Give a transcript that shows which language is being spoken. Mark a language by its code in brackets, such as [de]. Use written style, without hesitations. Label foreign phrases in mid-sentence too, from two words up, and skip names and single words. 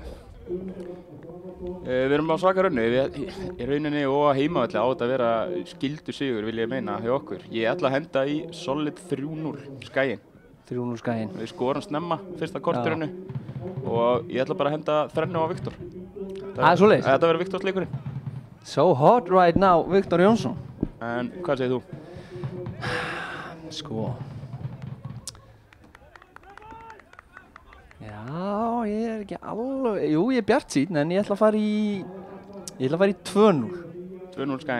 [is] Við erum á svaka raunni, í rauninni og heimavelli á þetta að vera skildu sigur vil ég meina hjá okkur. Ég ætla að henda í solid 3-0 Skaginn. 3-0 Skaginn. Við skorum snemma fyrsta korterinu og ég ætla bara að henda þrennu á Viktor. Það er svoleiðis? Þetta verður Viktors leikurinn. [en] So hot right now, Viktor Jónsson. [is] En hvað segir þú? Sko... Já, ég er ekki alveg... Jú, ég er bjartsýnn, en ég ætla að fara í 2-0. 2-0 Skaginn.